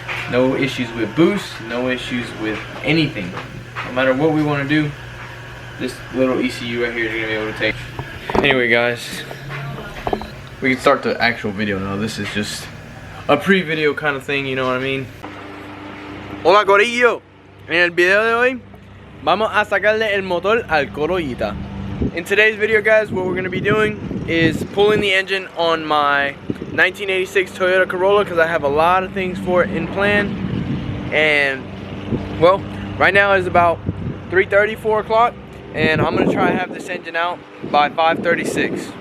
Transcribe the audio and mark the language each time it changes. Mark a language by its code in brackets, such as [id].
[en] No issues with boost, no issues with anything. No matter what we want to do, this little ECU right here is going to be able to take. Anyway guys, we can start the actual video now. This is just a pre-video kind of thing, you know what I mean? [es] Hola Corillo, en el video de hoy vamos a sacarle el motor al Corollita. [en] In today's video guys, what we're going to be doing is pulling the engine on my 1986 Toyota Corolla because I have a lot of things for it in plan. And well, right now it's about 3:30, 4 o'clock, and I'm going to try to have this engine out by 5:36.